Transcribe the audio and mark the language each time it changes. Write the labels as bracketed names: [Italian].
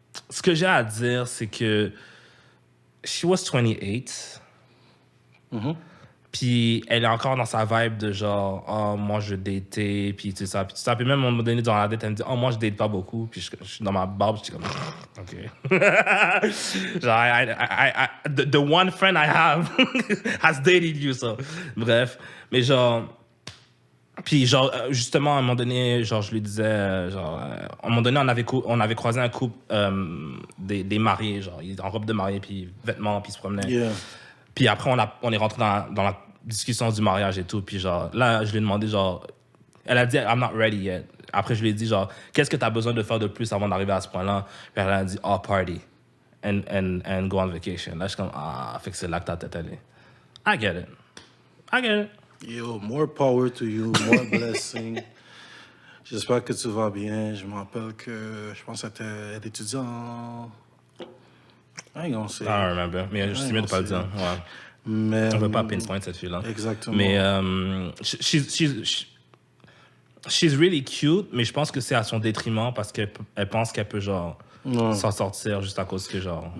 [French] Ce que j'ai à dire, c'est que [English] she was 28. [French] Puis elle est encore dans sa vibe de genre, oh, moi je datais, puis tout ça. Puis même à un moment donné, dans la date, elle me dit, oh, moi je date pas beaucoup. Puis je suis dans ma barbe, je suis comme, OK. [English] Genre, the one friend I have has dated you, so. [French] Bref. Mais genre, puis genre, justement, à un moment donné, genre, je lui disais, genre, à un moment donné, on avait croisé un couple des mariés, genre, ils étaient en robe de mariée, puis vêtements, puis ils se promenaient. [English] Yeah. [French] Puis après, on est rentré dans la discussion du mariage et tout. Puis genre, là, je lui ai demandé, genre... Elle a dit, [English] I'm not ready yet. [French] Après, je lui ai dit, genre, qu'est-ce que tu as besoin de faire de plus avant d'arriver à ce point-là? Puis elle a dit, [English] oh, party. And go on vacation. [French] Là, je suis comme, fait que c'est là que ta tête allée. [English] I get it. Yo, more power to you, more blessing. [French] J'espère que tu vas bien. Je me rappelle que, je pense qu'elle étudiait en... [English] I don't say. I don't remember. [French] Mais je suis mieux de pas le dire. Ouais. Mais... On veut pas pinpoint cette fille-là. Exactement. Mais [English] she's really cute, [French] mais je pense que c'est à son détriment parce qu'elle pense qu'elle peut, genre, s'en sortir juste à cause que, genre...